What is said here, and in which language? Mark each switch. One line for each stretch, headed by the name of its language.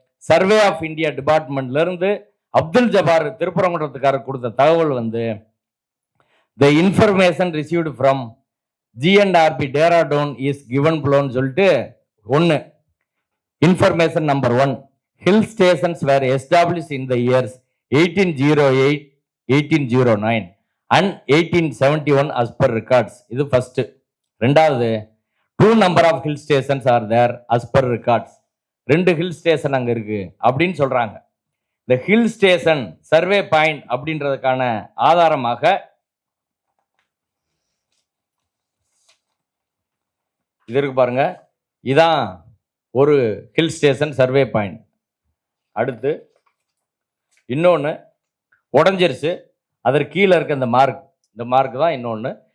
English: survey of India டிபார்ட்மெண்ட்ல
Tamil: இருந்து அப்துல் ஜபார் திருப்பரங்குன்றத்துக்காரர் கொடுத்த தகவல் வந்து
English: the information received from GNRP Dehradun is given ப்ளோன்னு
Tamil: சொல்லிட்டு ஒன்று
English: Information number 1 hill stations were establish in the years 1808 1809 and 1871 as per records.
Tamil: இது ஃபர்ஸ்ட். ரெண்டாவது
English: 2 number of hill stations are there as per records.
Tamil: 2 hill station அங்க இருக்கு அப்படின்னு சொல்றாங்க. இந்த hill station survey point அப்படின்றதுக்கான ஆதாரமாக இது இருக்கு பாருங்க. இதான் ஒரு ஹில் ஸ்டேஷன் சர்வே பாயிண்ட். அடுத்து இன்னொன்று உடஞ்சிருச்சு, அதற்கு கீழே இருக்க இந்த மார்க் தான் இன்னொன்று.